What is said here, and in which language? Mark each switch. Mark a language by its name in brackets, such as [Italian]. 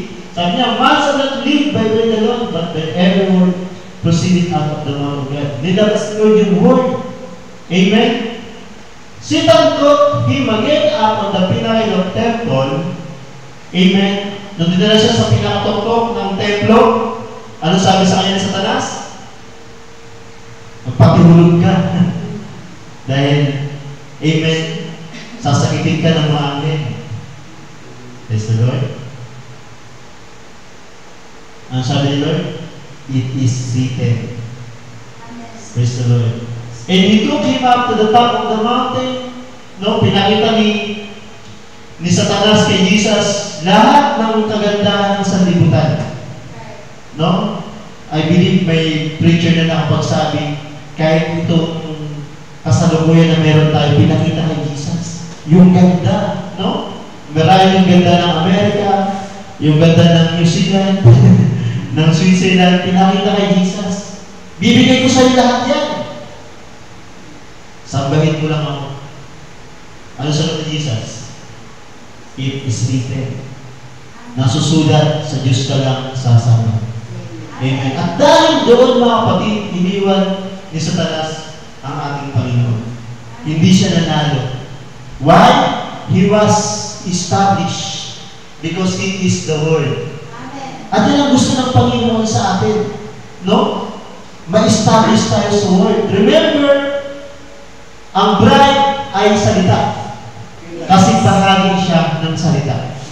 [Filipino] Sabi niya, [English] man shall not live by bread alone, but by every word proceeding out of the mouth of God. [Filipino] Nilabas ni Lord yung [English] word. Amen? Satan brought him again up on the pinnacle of temple. Amen? [Filipino] Nung dinala siya sa pinakatoktok ng templo, ano sabi sa kanya ni Satanas? Magpatihulog ka. Dahil, amen, sasakitin ka ng mga anghel. [English] Praise the Lord. [Filipino] Ano sabi ni Lord? [English] It is written. [Filipino] Amen. [English] Praise the Lord. And he took him up to the top of the mountain. [Filipino] No, pinakita ni Satanas kay Jesus lahat ng kagandahan ng sanlibutan. No? [English] I believe [Filipino] may preacher na nakapagsabi, kahit itong kasalukuyan na meron tayo, pinakita kay Jesus. Yung ganda, no? Marami yung ganda ng Amerika, yung ganda ng New Zealand, ng Switzerland, pinakita kay Jesus. Bibigay ko sa'yo lahat yan. Sambahin mo lang ako. Ano sagot ni Jesus? [English] It is written. [Filipino] Nasusulat sa Diyos ka lang sasama. Amen. At dahil doon mga kapatid, iniwan ni Satanas ang ating Panginoon. Hindi siya nanalo. Why? [English] He was established because it is the Word. Amen. [Filipino] At yan ang gusto ng Panginoon sa atin. No? Ma-establish tayo sa Word. Remember, ang bride ay salita. Kasi bahagi siya ng salita.